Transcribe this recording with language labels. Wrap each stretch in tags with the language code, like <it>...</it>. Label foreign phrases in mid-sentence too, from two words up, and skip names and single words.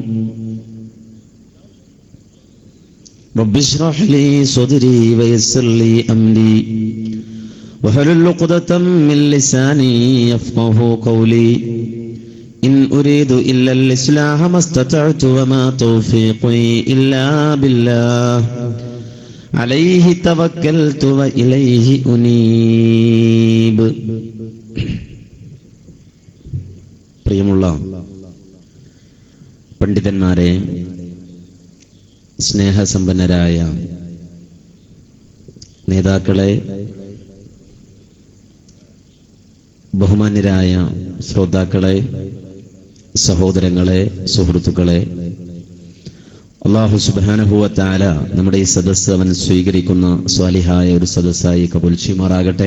<ar>رب اشرح لي صدري ويسر لي أمري واحلل عقدة من لساني يفقه قولي. إن أريد إلا الإصلاح ما استطعت وما توفيقي إلا بالله عليه توكلت وإليه أنيب.</ar> <ml>പ്രിയമുള്ള പണ്ഡിതന്മാരെ, സ്നേഹസമ്പന്നരായ നേതാക്കളെ, ബഹുമാന്യരായ ശ്രോതാക്കളെ, സഹോദരങ്ങളെ, സുഹൃത്തുക്കളെ,</ml> <ar>الله سبحانه وتعالى</ar> <ml>നമ്മുടെ ഈ സദസ്സ് അവൻ സ്വീകരിക്കുന്ന സ്വാലിഹായ ഒരു സദസ്സായി കബൂൽ ചെയ്യുമാറാകട്ടെ.</ml>